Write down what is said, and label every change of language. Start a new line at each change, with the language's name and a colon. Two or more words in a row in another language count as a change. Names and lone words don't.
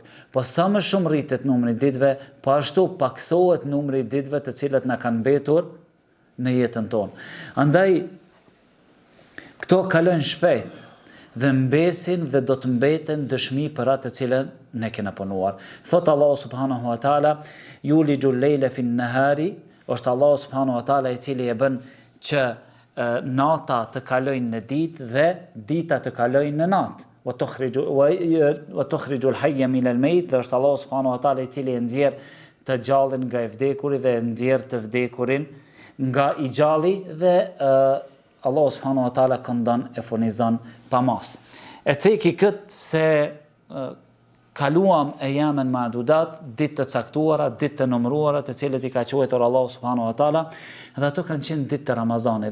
Albanian: Po sa më shumë rritet numri i ditëve, po ashtu paksohet numri i ditëve të cilat na kanë mbetur në jetën tonë. Andaj këto kalojnë shpejt dhe mbesin dhe do të mbeten dëshmi për atë të cilën ne kena punuar.
Arabic: Thot Allahu سبحانه وتعالى يولج الليل في النهار,
Albanian: është Allahu
Arabic: سبحانه وتعالى
Albanian: i cili e bën që nata të kalojnë në ditë dhe dita të kalojnë në natë.
Arabic: وتخرج الحي من الميت,
Albanian: dhe është Allahu
Arabic: سبحانه وتعالى
Albanian: i cili e nxjerr të gjallin nga i vdekuri dhe e nxjerr të vdekurin nga i gjalli, dhe Allahu
Arabic: سبحانه وتعالى
Albanian: këndon e furnizon pa mas. E ceki këtë se kaluam e jamen ma'dudat, ditë të caktuara, ditë të numëruara, të cilët i ka quajtur Allahu
Arabic: سبحانه وتعالى,
Albanian: dhe ato kanë qenë ditë të Ramazanit.